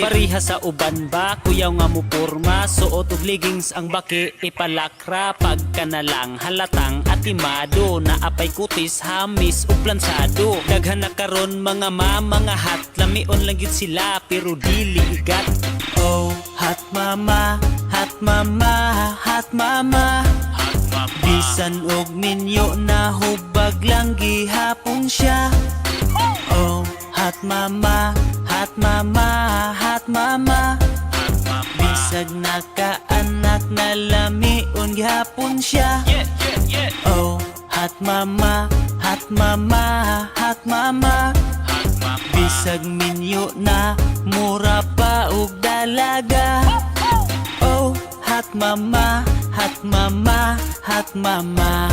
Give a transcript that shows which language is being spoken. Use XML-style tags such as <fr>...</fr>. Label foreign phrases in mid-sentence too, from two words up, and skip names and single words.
<ceb>Pariha sa uban ba, kuyaw nga mo porma, suot og leggings ang baki ipalakra. Pagka na lang halatang atimado, naapay kutis, hamis o plansado. Daghan na karon mga mga hot, lamion lang yun sila pero dili igat.</ceb> <en>Oh, hot mama, hot mama, hot mama.</en> <ceb>Bisan og ninyo na hubag lang gihapon siya.</ceb> <en>Oh, hot mama, hot hot mama, hot mama.</en> <ceb>Bisag nakaanak na lamion gihapon siya.</ceb> <en>Oh, hot mama, hot mama, hot mama.</en> <ceb>Bisag minyo na mura pa og dalaga.</ceb> <en>Oh, hot mama, hot mama, hot mama.</en>